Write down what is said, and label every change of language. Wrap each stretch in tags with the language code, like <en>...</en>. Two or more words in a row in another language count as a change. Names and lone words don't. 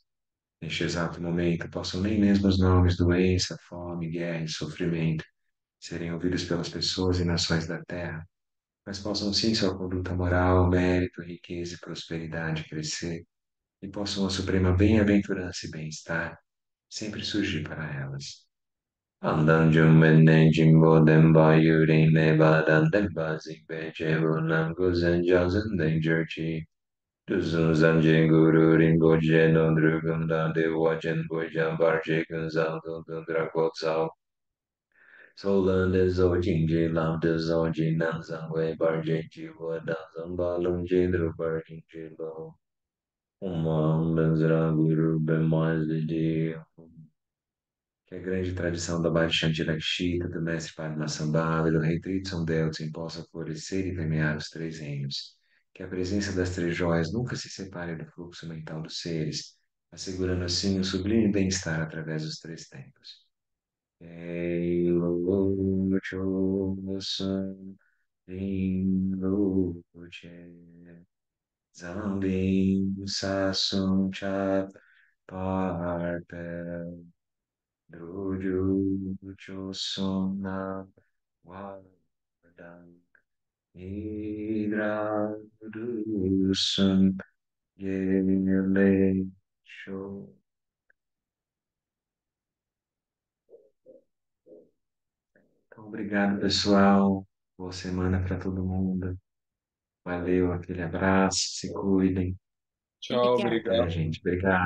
<pt>Neste exato momento, possam nem mesmo os nomes doença, fome, guerra e sofrimento serem ouvidos pelas pessoas e nações da Terra, mas possam sim sua conduta moral, mérito, riqueza e prosperidade crescer, e possam a suprema bem-aventurança e bem-estar sempre surgir para elas. Andan Jumene Jimbo Demba Yuri Neba Dan Demba Zingbe Jebu Nangu Zenja Zenden Jerchi Duzun Zanje Guru Ringo Jeno Drugunda De Wajen Bojan Barje Gunzal Dundun Dragotzal Solande Zojin Je Lam De Zoji Nan Zangwe Barje Jiwa Dan Zamba Lung Jendru Barjin Jilo Umam Benzra Guru Bemazidi. Que a grande tradição da Bhakti Lakshita, do mestre Padmasambhava e do rei Tritson Deltsin possa florescer e permear os três reinos. Que a presença das três joias nunca se separe do fluxo mental dos seres, assegurando assim o sublime bem-estar através dos três tempos. Eiloche, Zambim Sasum Chap Parpel Druju Chosona Wadang Hidradusun Yele Show. Então, obrigado, pessoal. Boa semana para todo mundo. Valeu, aquele abraço, se cuidem. Tchau, Obrigada. Tá, obrigado.</pt>